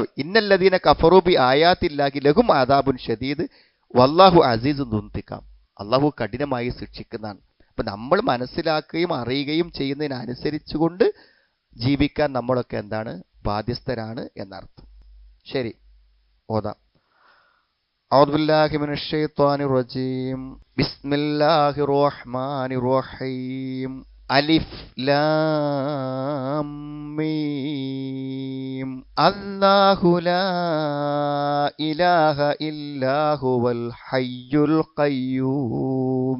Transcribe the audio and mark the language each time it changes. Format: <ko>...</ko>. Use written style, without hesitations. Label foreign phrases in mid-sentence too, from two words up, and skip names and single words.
<ar>إن الذين كفروا بآيات الله لهم عذاب شديد والله عزيز ذو انتقام,</ar> <ml>അള്ളാഹു കഠിനമായി ശിക്ഷിക്കുന്നതാണ്. അപ്പം നമ്മൾ മനസ്സിലാക്കുകയും അറിയുകയും ചെയ്യുന്നതിനനുസരിച്ചുകൊണ്ട് ജീവിക്കാൻ നമ്മളൊക്കെ എന്താണ്? ബാധ്യസ്ഥരാണ് എന്നർത്ഥം. ശരി, ഓതാം.</ml> <ar>أعوذ بالله من الشيطان الرجيم. بسم الله الرحمن الرحيم. ألف لام ميم. الله لا إله إلا هو الحي القيوم.</ar>